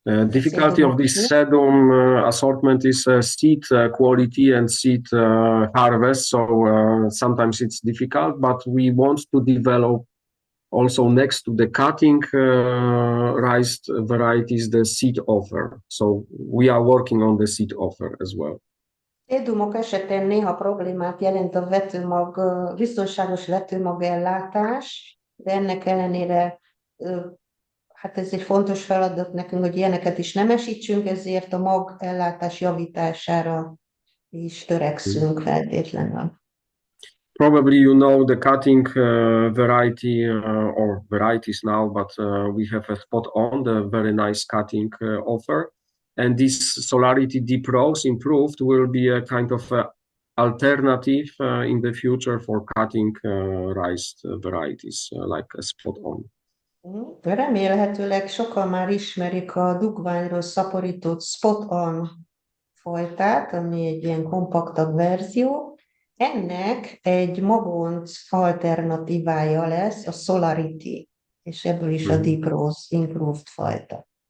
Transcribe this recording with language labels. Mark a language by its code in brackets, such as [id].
[en] Difficulty of this sedum assortment is seed quality and seed harvest. So sometimes it's difficult, but we want to develop also next to the cutting rice varieties, the seed offer. So we are working on the seed offer as well. [hu] Szédumok esetén néha problémát jelent a vetőmag, biztonságos vetőmag ellátás, de ennek ellenére hát ez egy fontos feladat nekünk, hogy ilyeneket is nemesítsünk, ezért a mag ellátás javítására is törekszünk feltétlenül. [en] Probably you know the cutting variety or varieties now, but we have a spot on the very nice cutting offer. And this Solarity Deep Rose improved will be a kind of alternative in the future for cutting rice varieties like a spot on. [hu] Remélhetőleg sokan már ismerik a dugványról szaporított spot on fajtát, ami egy ilyen kompaktabb verzió. Ennek egy magonc alternatívája lesz a Solarity, és ebből is a Deep Rose improved fajta.